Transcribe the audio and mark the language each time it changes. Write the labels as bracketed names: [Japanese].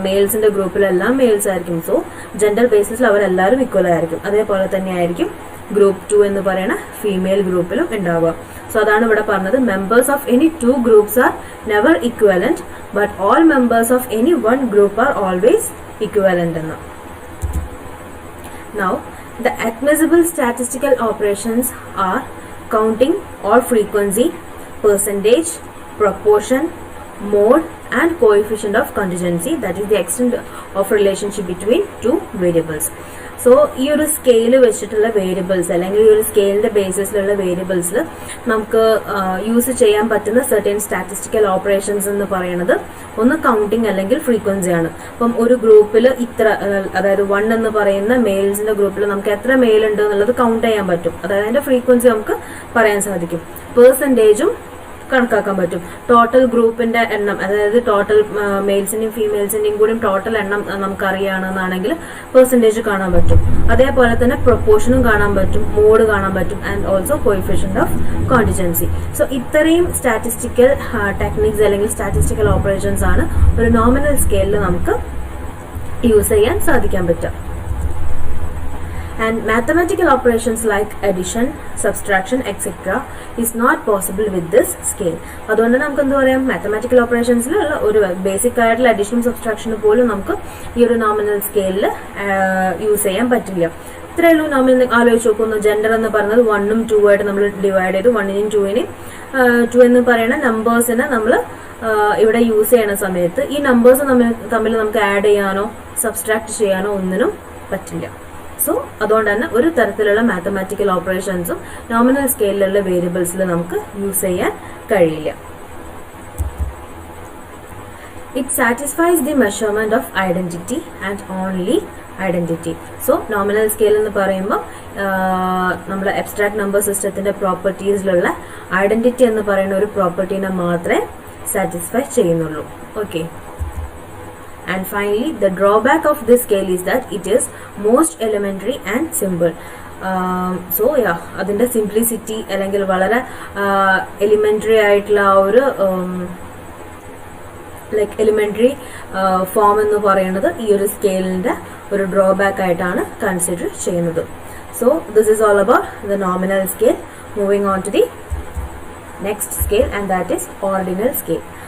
[Malayalam] മെയിൽസിന്റെ ഗ്രൂപ്പിലെല്ലാം males ആയിരിക്കും. So gender ബേസിസിൽ അവരെല്ലാവരും equal ആയിരിക്കും. അതേപോലെ തന്നെ ആയിരിക്കും ഗ്രൂപ്പ് 2 എന്ന് പറയുന്ന ഫീമെയിൽ ഗ്രൂപ്പിലും ഉണ്ടാവുക. സോ അതാണ് ഇവിടെ പറഞ്ഞത്, [English] Members of any 2 groups are never equivalent but all members of any 1 group are always equivalent എന്ന്. Now, the admissible statistical operations are counting or frequency, percentage, proportion, mode and coefficient of contingency, that is the extent of relationship between two variables. [Malayalam] So ഈ ഒരു scale വെച്ചിട്ടുള്ള variables അല്ലെങ്കിൽ ഈ ഒരു സ്കെയിലിന്റെ ബേസിസിലുള്ള വേരിയബിൾസിൽ നമുക്ക് use ചെയ്യാൻ പറ്റുന്ന സെർട്ടൻ സ്റ്റാറ്റിസ്റ്റിക്കൽ ഓപ്പറേഷൻസ് എന്ന് പറയുന്നത് ഒന്ന് കൗണ്ടിങ് അല്ലെങ്കിൽ ഫ്രീക്വൻസി ആണ്. അപ്പം ഒരു ഗ്രൂപ്പിൽ ഇത്ര, അതായത് 1 എന്ന് പറയുന്ന മെയിൽസിന്റെ ഗ്രൂപ്പിൽ നമുക്ക് എത്ര മെയിൽ ഉണ്ട് എന്നുള്ളത് കൗണ്ട് ചെയ്യാൻ പറ്റും. അതായത് അതിന്റെ ഫ്രീക്വൻസി നമുക്ക് പറയാൻ സാധിക്കും. പെർസെന്റേജും കണക്കാക്കാൻ പറ്റും. ടോട്ടൽ ഗ്രൂപ്പിന്റെ എണ്ണം, അതായത് ടോട്ടൽ മെയിൽസിന്റെയും ഫീമെയിൽസിന്റെയും കൂടി ടോട്ടൽ എണ്ണം നമുക്ക് അറിയുകയാണെന്നാണെങ്കിൽ പെർസെന്റേജ് കാണാൻ പറ്റും. അതേപോലെ തന്നെ പ്രൊപ്പോർഷനും കാണാൻ പറ്റും, മോഡ് കാണാൻ പറ്റും [English] And also coefficient of contingency. [Malayalam] So ഇത്രയും സ്റ്റാറ്റിസ്റ്റിക്കൽ ടെക്നിക്സ് അല്ലെങ്കിൽ സ്റ്റാറ്റിസ്റ്റിക്കൽ ഓപ്പറേഷൻസ് ആണ് ഒരു നോമിനൽ സ്കെയിലിൽ നമുക്ക് യൂസ് ചെയ്യാൻ സാധിക്കാൻ പറ്റുക. [English] And mathematical operations like addition, subtraction, etc. is not possible with this scale. [Malayalam] അതുകൊണ്ട് നമുക്ക് എന്താ പറയാം, മാത്തമാറ്റിക്കൽ ഓപ്പറേഷൻസിലുള്ള ഒരു ബേസിക് ആയിട്ടുള്ള അഡീഷനും സബ്സ്ട്രാക്ഷനും പോലും നമുക്ക് ഈ ഒരു നോമിനൽ സ്കെയിലിൽ യൂസ് ചെയ്യാൻ പറ്റില്ല. ഇത്രയുള്ളൂ നോമിനൽ. ആലോചിച്ച് നോക്കുന്നു, ജെൻഡർ എന്ന് പറയുന്നത് 1ഉം 2 ആയിട്ട് നമ്മൾ ഡിവൈഡ് ചെയ്തു. 1നെയും 2നെയും 2 എന്ന് പറയുന്ന നമ്പേഴ്സിനെ നമ്മൾ ഇവിടെ യൂസ് ചെയ്യുന്ന സമയത്ത് ഈ നമ്പേഴ്സ് തമ്മിൽ നമുക്ക് ആഡ് ചെയ്യാനോ സബ്സ്ട്രാക്ട് ചെയ്യാനോ ഒന്നിനും പറ്റില്ല. സോ അതുകൊണ്ട് തന്നെ ഒരു തരത്തിലുള്ള മാത്തമാറ്റിക്കൽ ഓപ്പറേഷൻസും നോമിനൽ സ്കെയിലുള്ള വേരിയബിൾസിൽ നമുക്ക് യൂസ് ചെയ്യാൻ കഴിയില്ല. [English] It satisfies the measurement of identity and only identity. [Malayalam] So nominal scale എന്ന് പറയുമ്പോൾ നമ്മുടെ അബ്സ്ട്രാക്ട് നമ്പർ സിസ്റ്റത്തിന്റെ പ്രോപ്പർട്ടീസിലുള്ള ഐഡന്റിറ്റി എന്ന് പറയുന്ന ഒരു പ്രോപ്പർട്ടീനെ മാത്രമേ സാറ്റിസ്ഫൈ ചെയ്യുന്നുള്ളൂ. Okay. [English] And finally, the drawback of this scale is that it is most elementary and simple. [Malayalam] So yeah, അതിന്റെ സിംപ്ലിസിറ്റി അല്ലെങ്കിൽ വളരെ എലിമെന്ററി ആയിട്ടുള്ള ഒരു ലൈക്ക് എലിമെന്ററി ഫോം എന്ന് പറയുന്നത് ഈ ഒരു സ്കെയിലിന്റെ ഒരു ഡ്രോബാക്ക് ആയിട്ടാണ് കൺസിഡർ ചെയ്യുന്നത്. [English] So this is all about the nominal scale. Moving on to the next scale and that is ordinal scale.